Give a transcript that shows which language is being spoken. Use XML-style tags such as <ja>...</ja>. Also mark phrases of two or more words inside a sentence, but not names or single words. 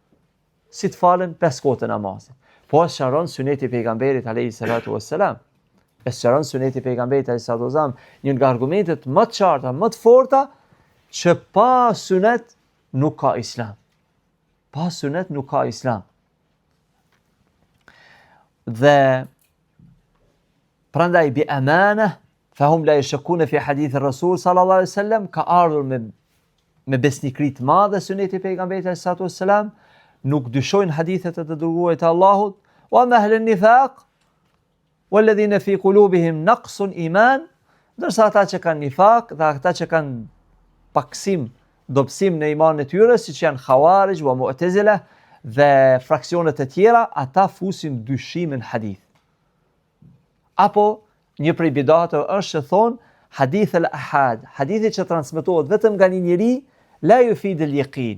<sq>Si të falen 5 kohët e namazit. Po sqaron suneti i pejgamberit</sq> <ar>عليه الصلاة والسلام.</ar> <sq>e sqaron suneti pejgamberit</sq> <ar>عليه السلام,</ar> <sq>një nga argumentet më të qarta, më të forta që pa sunet nuk ka islam. Pa sunet nuk ka islam. Dhe prandaj</sq> <ar>بأمانة فهم لا يشكون في حديث الرسول صلى الله عليه وسلم,</ar> <sq>ka ardhur me besnikri të madhe suneti pejgamberit</sq> <ar>عليه السلام,</ar> <sq>nuk dyshojnë hadithet e të dërguarit të Allahut,</sq> <ar>وأما أهل النفاق والذين في قلوبهم نقص إيمان,</ar> <sq>ndërsa ata që kanë nifak dhe ata që kanë paksim, dobësim në imanin e tyre, siç janë</sq> <ar>خوارج ومعتزلة</ar> <sq>dhe fraksionet e tjera, ata fusin dyshim në hadith. Apo një prej bidatëve është që thonë</sq> <ar>حديث الآحاد,</ar> <sq>hadithi që transmetohet vetëm nga një njeri,</sq> <ar>لا يفيد اليقين.</ar>